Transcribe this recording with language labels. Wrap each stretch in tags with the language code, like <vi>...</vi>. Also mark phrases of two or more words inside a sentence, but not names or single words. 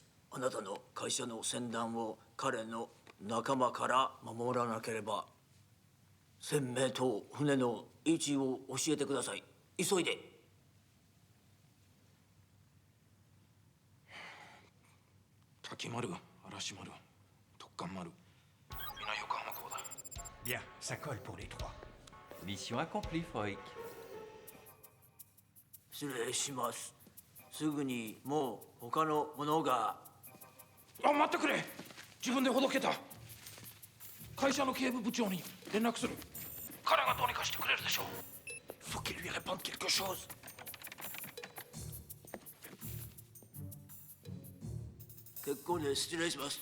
<ja>あなたの会社の船団を彼の仲間から守らなければ、船名と船の位置を教えてください。急いで。滝丸、嵐丸、特艦丸、皆横浜港だ。</ja> <fr>Bien, ça colle pour les trois. Mission accomplie, Foik.</fr> <ja>失礼します。すぐにもう他のものが。あ、待ってくれ。自分でほどけた。会社の警部部長に連絡する。彼がどうにかしてくれるでしょう。</ja> <fr>Faut qu'il lui réponde quelque chose.</fr> <ja>結構です。失礼します。</ja>